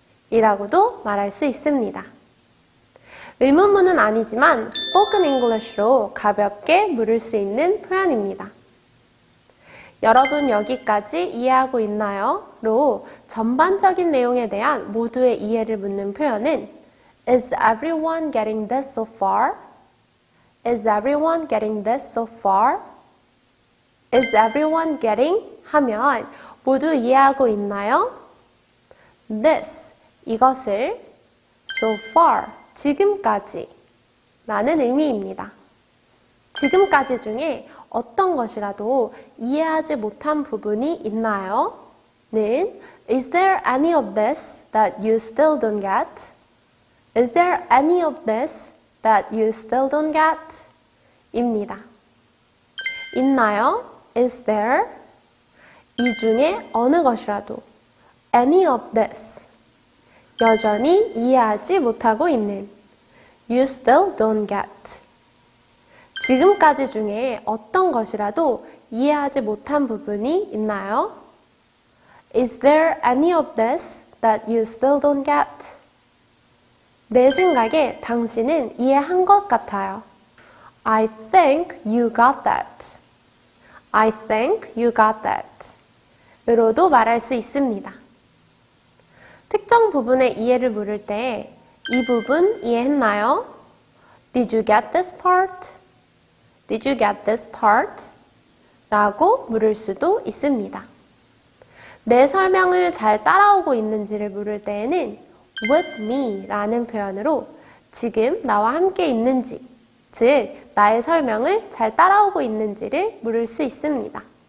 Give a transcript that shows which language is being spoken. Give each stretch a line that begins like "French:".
Korean: 이라고도 말할 수 있습니다. 의문문은 아니지만 spoken English로 가볍게 물을 수 있는 표현입니다. 여러분 여기까지 이해하고 있나요? 로 전반적인 내용에 대한 모두의 이해를 묻는 표현은
English: Is everyone getting this so far? Is everyone getting this so far? Is everyone getting?
Korean: 하면 모두 이해하고 있나요? This, 이것을 so far, 지금까지 라는 의미입니다. 지금까지 중에 어떤 것이라도 이해하지 못한 부분이 있나요?
English: 는 Is there any of this that you still don't get? Is there any of this that you still don't get?
Korean: 입니다. 있나요?
English: Is there?
Korean: 이 중에 어느 것이라도
English: any of this
Korean: 여전히 이해하지 못하고 있는
English: You still don't get
Korean: 지금까지 중에 어떤 것이라도 이해하지 못한 부분이 있나요?
English: Is there any of this that you still don't get?
Korean: 내 생각에 당신은 이해한 것 같아요.
English: I think you got that. I think you got that.
Korean: 으로도 말할 수 있습니다. 특정 부분의 이해를 물을 때 이 부분 이해했나요?
English: Did you get this part? Did you get this part?
Korean: 라고 물을 수도 있습니다. 내 설명을 잘 따라오고 있는지를 물을 때에는 with me 라는 표현으로 지금 나와 함께 있는지, 즉 나의 설명을 잘 따라오고 있는지를 물을 수 있습니다.